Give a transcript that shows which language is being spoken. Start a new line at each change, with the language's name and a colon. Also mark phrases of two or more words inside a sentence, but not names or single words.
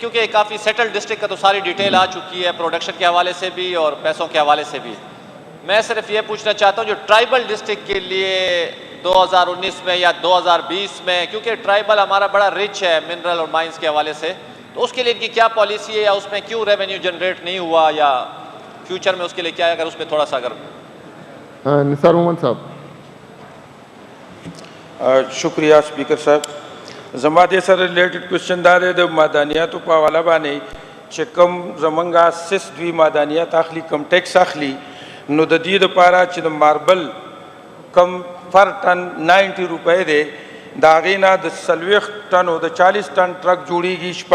Urdu: کیونکہ کافی
English: settled district
Urdu: کا تو ساری ڈیٹیل آ چکی ہے پروڈکشن کے حوالے سے بھی اور پیسوں کے حوالے سے بھی، میں صرف یہ پوچھنا چاہتا ہوں جو
English: tribal district
Urdu: کے لیے 2019 میں یا 2020 میں، کیونکہ ٹرائبل ہمارا بڑا رچ ہے منرل اور مائنز کے حوالے سے، تو اس کے لیے ان کی کیا پالیسی ہے، یا اس میں کیوں
English: revenue generate
Urdu: نہیں ہوا، یا فیوچر میں اس کے لیے کیا ہے، اگر اس میں تھوڑا سا اگر۔ نثار محمد صاحب۔
Pashto: شکریہ اسپیکر صاحب، زما دې سره
English: related question
Pashto: دا دی د معدنیاتو په حواله باندې چې کوم زمونږ سیس دوی معدنیات اخلي، کم ټیکس اخلي، نو د دې دپاره چې د ماربل کم
English: per ton
Pashto: 90 روپۍ دی، د هغې نه د 40 ټن او د 40 ټن ټرک جوړېږي